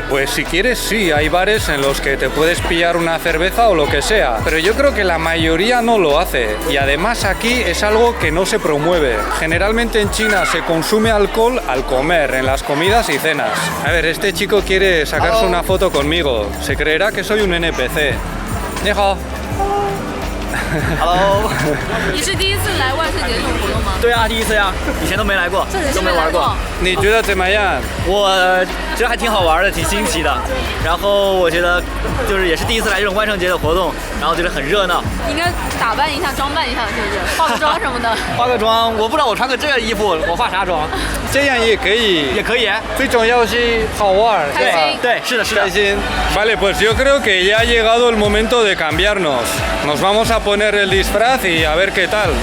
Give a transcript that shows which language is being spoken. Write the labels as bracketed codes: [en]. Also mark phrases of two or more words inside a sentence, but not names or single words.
[es] Pues si quieres sí, hay bares en los que te puedes pillar una cerveza o lo que sea, pero yo creo que la mayoría no lo hace y además aquí es algo que no se promueve. Generalmente en China se consume alcohol al comer, en las comidas y cenas. A ver, este chico quiere sacarse una foto conmigo. Se creerá que soy un NPC. [zh] 你好. Hello，你是第一次来万圣节这种活动吗？对啊，第一次呀，以前都没来过，都没玩过。你觉得怎么样？我觉得还挺好玩的，挺新奇的。然后我觉得就是也是第一次来这种万圣节的活动，然后觉得很热闹。应该打扮一下、装扮一下，是不是？化个妆什么的。化个妆，我不知道我穿个这个衣服，我化啥妆？这样也可以，也可以。最重要是好玩，开心。对，是的，是的。 [es] 开心。Vale, pues yo creo que ya ha llegado el momento de cambiarnos. Nos vamos a poner el disfraz y a ver qué tal.